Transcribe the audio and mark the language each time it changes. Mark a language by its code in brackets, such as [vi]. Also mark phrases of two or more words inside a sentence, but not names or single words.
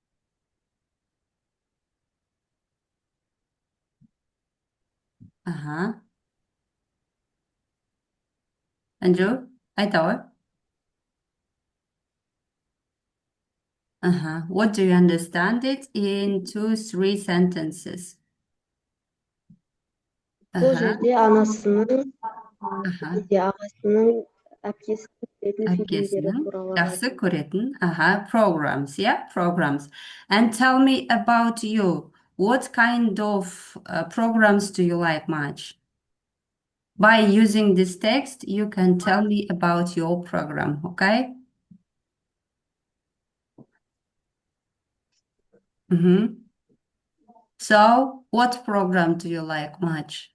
[kk] Anju, айтауы? [en] What do you understand it in 2-3 sentences? [kk] Бұл жерде ағасының әпкесінің көретін фильмдері туралы жақсы көретін, [en] programs, yeah, programs. And tell me about you. What kind of programs do you like much? By using this text, you can tell me about your program, okay? So, what program do you like much?